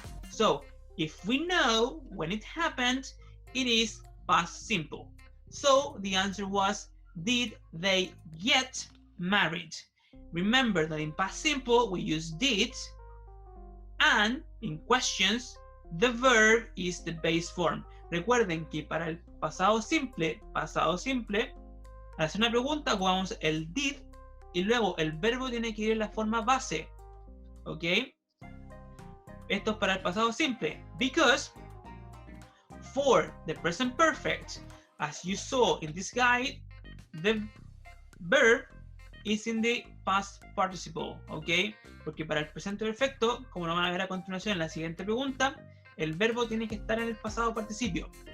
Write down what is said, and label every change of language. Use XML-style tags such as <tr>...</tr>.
<en>So if we know when it happened, it is past simple. So the answer was, did they get married? Remember that in past simple we use did, and in questions the verb is the base form.</en> <es>Recuerden que para el pasado simple, al hacer una pregunta ocupamos el did y luego el verbo tiene que ir en la forma base. ¿Ok? Esto es para el pasado simple.</es> <en>Because for the present perfect, as you saw in this guide, the verb is in the past participle, ¿ok?</en> <es>Porque para el presente perfecto, como lo van a ver a continuación en la siguiente pregunta, el verbo tiene que estar en el pasado participio.</es>